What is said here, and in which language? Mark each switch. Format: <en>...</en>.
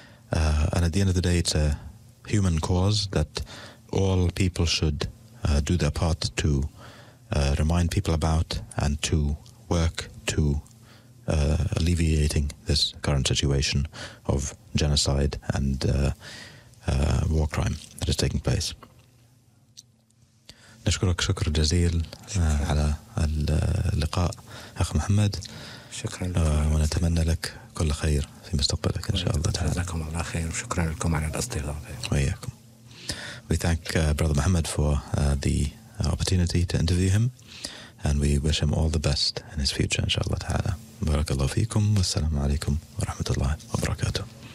<en>And at the end of the day, it's a human cause that all people should do their part to remind people about and to work to alleviating this current situation of genocide and war crime that is taking place.</en> <ar>نشكرك شكر جزيل على اللقاء أخ محمد. شكرا لك. ونتمنى لك كل خير في مستقبلك إن شاء الله تعالى. جزاكم الله خير وشكرا لكم على الاستضافة. وإياكم.</ar> <en>We thank Brother Muhammad for the opportunity to interview him, and we wish him all the best in his future</en> <ar>إن شاء الله تعالى. بارك الله فيكم والسلام عليكم ورحمة الله وبركاته.</ar>